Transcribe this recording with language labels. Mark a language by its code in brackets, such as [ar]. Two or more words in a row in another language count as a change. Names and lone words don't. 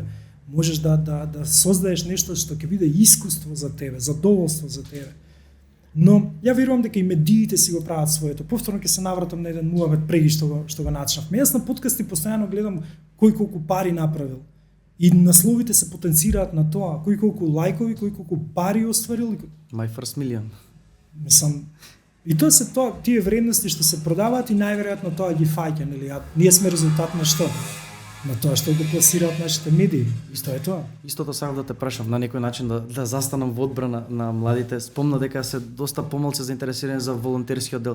[mk] Можеш да создаеш нешто што ќе биде искуство за тебе, задоволство за тебе. Но ја верувам дека и медиите си го прават своето. Повторно ќе се навратам на еден муабет преги што го начнавме. Јас на подкасти постојано гледам кој колку пари направил. И насловите се потенцираат на тоа, кој колку лајкови, кој колку пари остварил. My first million. Мислам, и тоа се тие вредности што се продаваат и најверојатно тоа ги фаќа, нели? Ние сме резултат на што? На тоа што го пласираат нашите медии. Исто е тоа. Истото сакам да те прашам на некој начин да застанам во одбрана на младите. Спомна дека се доста помалку заинтересирани за волонтерскиот дел.